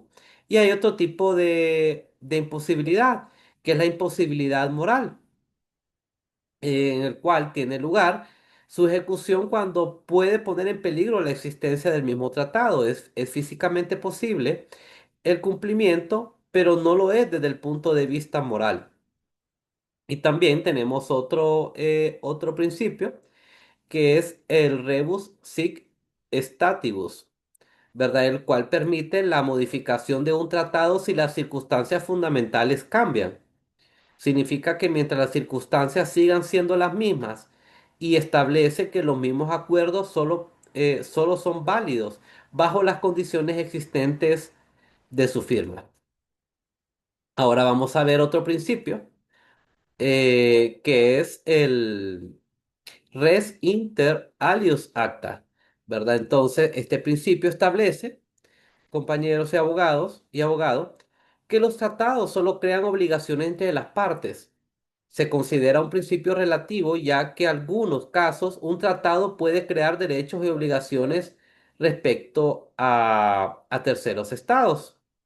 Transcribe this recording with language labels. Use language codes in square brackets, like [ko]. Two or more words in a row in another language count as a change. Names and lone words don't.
[es] Y hay otro tipo de imposibilidad, que es la imposibilidad moral, en el cual tiene lugar Su ejecución cuando puede poner en peligro la existencia del mismo tratado. Es físicamente posible el cumplimiento, pero no lo es desde el punto de vista moral. Y también tenemos otro principio, que es el [la] rebus sic statibus, [es] ¿verdad? El cual permite la modificación de un tratado si las circunstancias fundamentales cambian. Significa que mientras las circunstancias sigan siendo las mismas y establece que los mismos acuerdos solo son válidos bajo las condiciones existentes de su firma. Ahora vamos a ver otro principio, que es el [la] res inter alius acta, [es] ¿verdad? Entonces, este principio establece, compañeros y abogados, que los tratados solo crean obligaciones entre las partes. Se considera un principio relativo, ya que en algunos casos un tratado puede crear derechos y obligaciones respecto a terceros estados.